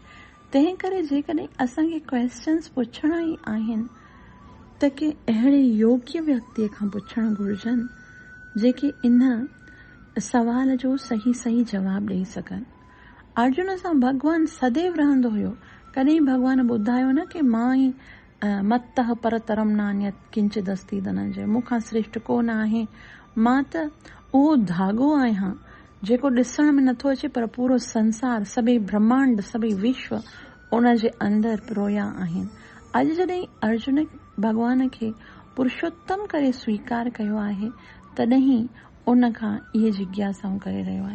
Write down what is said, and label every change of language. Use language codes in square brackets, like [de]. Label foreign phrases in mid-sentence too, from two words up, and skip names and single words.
[sd] तंहिं करे जेकॾहिं असांखे क्वेश्चन्स पुछणा ई आहिनि त के अहिड़े योग्य व्यक्तिअ खां पुछणु घुरिजनि जेके इन सवाल जो सही जवाबु ॾेई सघनि। अर्जुन सां भॻवानु सदैव रहंदो हुयो। कॾहिं भॻवान ॿुधायो न कि मां ई [sa] मत्तः परतरम नान्यत किंचिदस्ति धनंजय, [sd] मूंखां श्रेष्ठ को न आहे, मां त उहो धागो आहियां जेको ॾिसण में नथो अचे, पर पूरो संसार, सभई ब्रह्मांड, सभई विश्व उन जे अंदरि पिरोया आहिनि। अॼु जॾहिं अर्जुन भॻवान खे पुरुषोत्तम करे स्वीकार कयो आहे, तॾहिं उन खां इहे जिज्ञासाऊं करे रहियो आहे।